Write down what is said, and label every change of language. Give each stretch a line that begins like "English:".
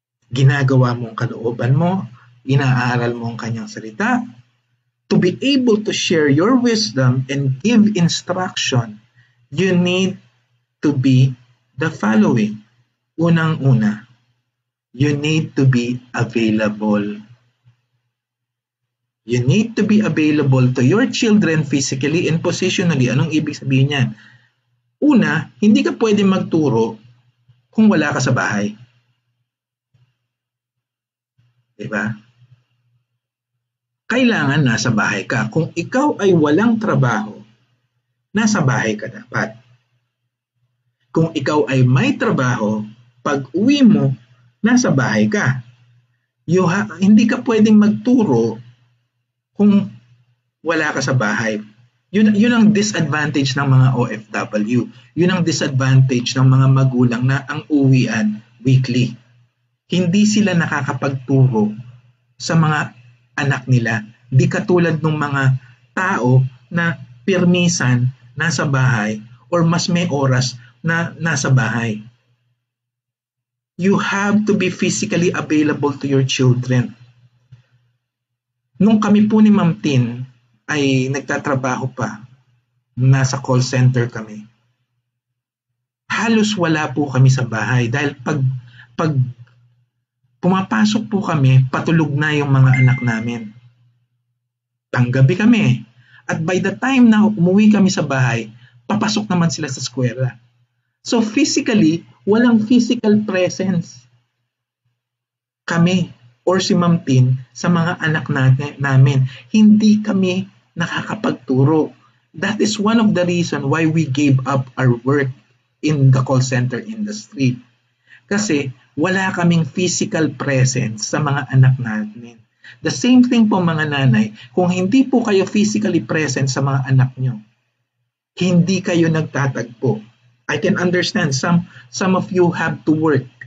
Filipino: Ginagawa mo ang kalooban mo, inaaral mo ang kanyang salita.
English: To be able to share your wisdom and give instruction, you need to be the following.
Filipino: Unang-una,
English: you need to be available. You need to be available to your children physically and positionally.
Filipino: Anong ibig sabihin yan? Una, hindi ka pwede magturo kung wala ka sa bahay. Diba? Kailangan nasa bahay ka. Kung ikaw ay walang trabaho, nasa bahay ka dapat. Kung ikaw ay may trabaho, pag uwi mo, nasa bahay ka. Hindi ka pwedeng magturo kung wala ka sa bahay. Yun ang disadvantage ng mga OFW. Yun ang disadvantage ng mga magulang na ang uwian weekly. Hindi sila nakakapagturo sa mga anak nila. Di katulad ng mga tao na pirmisan nasa bahay or mas may oras na nasa bahay.
English: You have to be physically available to your children.
Filipino: Nung kami po ni Ma'am Tin ay nagtatrabaho pa, nasa call center kami, halos wala po kami sa bahay dahil pag pumapasok po kami, patulog na yung mga anak namin. Panggabi kami. At
English: by the time
Filipino: na umuwi kami sa bahay, papasok naman sila sa eskwela.
English: So physically,
Filipino: walang physical presence kami or si Ma'am Tin sa mga anak namin. Hindi kami nakakapagturo.
English: That is one of the reason why we gave up our work in the call center industry.
Filipino: Kasi wala kaming physical presence sa mga anak namin.
English: The same thing
Filipino: po mga nanay, kung hindi po kayo physically present sa mga anak nyo, hindi kayo nagtatagpo.
English: I can understand some of you have to work.